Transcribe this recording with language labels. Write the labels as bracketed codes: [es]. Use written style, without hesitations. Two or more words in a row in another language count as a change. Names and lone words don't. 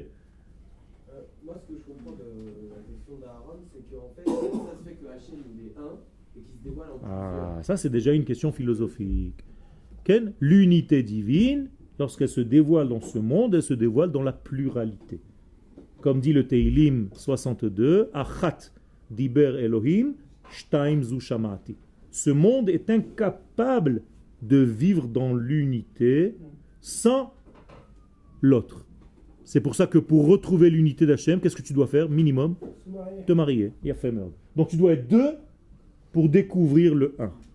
[fr] Moi, ce que je comprends de la question d'Aaron, c'est qu'en fait, comment ça se fait que Hachem il est un et qu'il se dévoile en plusieurs? Ça c'est déjà une question philosophique. Okay? L'unité divine, lorsqu'elle se dévoile dans ce monde, elle se dévoile dans la pluralité. Comme dit le Teilim 62, [he] אחת דיבר אלוהים, שתיים זו שמעתי. [fr] Ce monde est incapable de vivre dans l'unité sans l'autre. C'est pour ça que pour retrouver l'unité d'Hachem, qu'est-ce que tu dois faire? Minimum, te marier. Donc tu dois être deux pour découvrir le un.